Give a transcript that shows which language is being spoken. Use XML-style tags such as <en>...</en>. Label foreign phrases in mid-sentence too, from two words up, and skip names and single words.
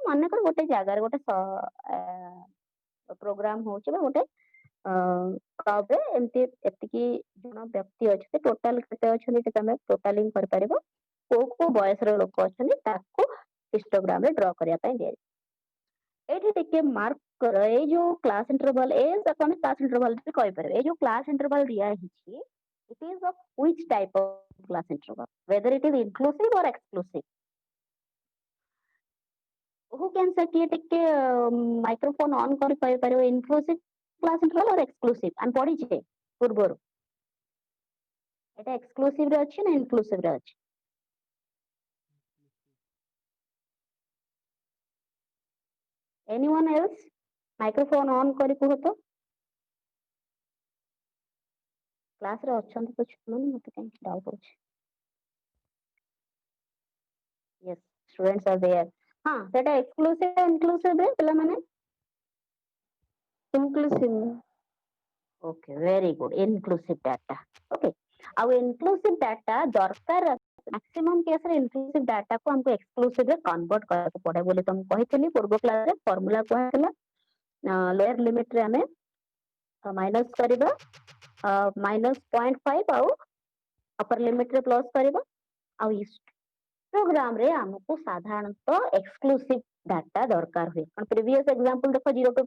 <or>ମନେକର ଗୋଟେ ଜାଗାରେ ଗୋଟେ ପ୍ରୋଗ୍ରାମ ହଉଛି ବା ଗୋଟେ କ୍ଲବରେ ଏମିତି ଏତିକି ଜଣ ବ୍ୟକ୍ତି ଅଛନ୍ତି ଟୋଟାଲ କେତେ ଅଛନ୍ତି ତମେ ଟୋଟାଲିଂ କରିପାରିବ କୋଉ କୋଉ ବୟସର ଲୋକ ଅଛନ୍ତି ତାକୁ ହିଷ୍ଟୋଗ୍ରାମରେ ଡ୍ର କରିବା ପାଇଁ ଦିଆଯାଇଛି ଏଇଠି ଟିକେ ମାର୍କ କର ଏଇ ଯୋଉ</or> <en>class interval</en> <or>ତାକୁ ଆମେ</or> <en>class interval</en> <or>ବି କହିପାରିବା ଏଇ ଯୋଉ</or> <en>class interval</en> <or>ଦିଆ ହେଇଛି</or> <en>it is of which type of class interval whether it is inclusive or exclusive who can say</en> <or>କିଏ ଟିକେ</or> <en>microphone on</en> <or>କରି କହିପାରିବ</or> <en>inclusive class interval or exclusive</en> <or>ଆମେ ପଢିଛେ ପୂର୍ବରୁ ଏଟା ଏକ୍ସକ୍ଲୁସିଭ ରେ ଅଛି ନା ଇନକ୍ଲୁସିଭ ରେ ଅଛି</or> <en>anyone else microphone on</en> <or>କରି କୁହ ତ କ୍ଲାସରେ ଅଛନ୍ତି ତ ଛୁଆମାନେ ମତେ କାହିଁକି ଡାଉଟ ହଉଛି</or> <en>yes students are there</en> <or>ହଁ ସେଟା ଏକ୍ସକ୍ଲୁସିଭ ଇନକ୍ଲୁସିଭ ରେ ପିଲାମାନେ</or> <en>inclusive okay very good inclusive data okay</en> <or>ଆଉ</or> <en>inclusive data</en> <or>ଦରକାର maximum କେସରେ</or> <en>inclusive data</en> <or>କୁ ଆମକୁ exclusive ରେ କନଭର୍ଟ କରିବାକୁ ପଡେ ବୋଲି ତମକୁ କହିଥିଲି ପୂର୍ବ କ୍ଲାସରେ ଫର୍ମୁଲା କୁହାଥିଲା</or> <en>lower limit</en> <or>ଆମେ ମାଇନସ କରିବା ମାଇନସ 0.5 ଆଉ</or> <en>upper limit</en> <or>ପ୍ଲସ କରିବା ଆଉ ହିଷ୍ଟୋଗ୍ରାମରେ ଆମକୁ ସାଧାରଣତଃ</or> <en>exclusive data</en> <or>ଦରକାର ହୁଏ କାରଣ</or> <en>previous example</en> <or>ଦେଖ 0 to</or>